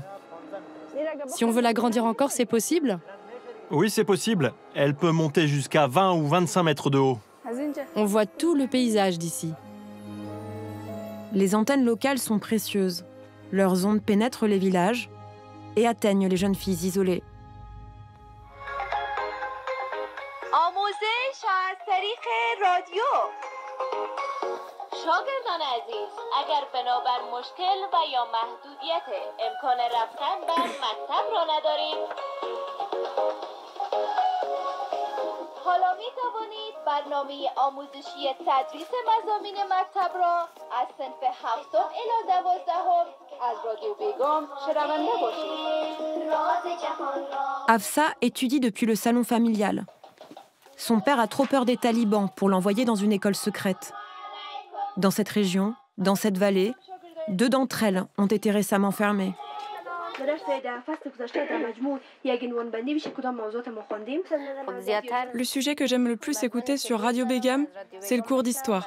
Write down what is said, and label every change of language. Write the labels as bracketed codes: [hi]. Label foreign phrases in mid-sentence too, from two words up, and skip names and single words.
[fr] Si on veut l'agrandir encore, c'est possible? Oui, c'est possible. Elle peut monter jusqu'à 20 ou 25 mètres de haut. On voit tout le paysage d'ici. Les antennes locales sont précieuses. Leurs ondes pénètrent les villages et atteignent les jeunes filles isolées. [fa] آموزش از طریق رادیو. شاگردان عزیز، اگر بنابر مشکل و یا محدودیت امکان رفتن بر مکتب را ندارید، حالا می توانید برنامه آموزشی تدریس مضامین مکتب را از صنف 7 الی 12 از رادیو بیگم شنونده باشید. [fr] Hafsa étudie depuis le salon familial. Son père a trop peur des talibans pour l'envoyer dans une école secrète. Dans cette région, dans cette vallée, 2 d'entre elles ont été récemment fermées. Le sujet que j'aime le plus écouter sur Radio Begam, c'est le cours d'histoire.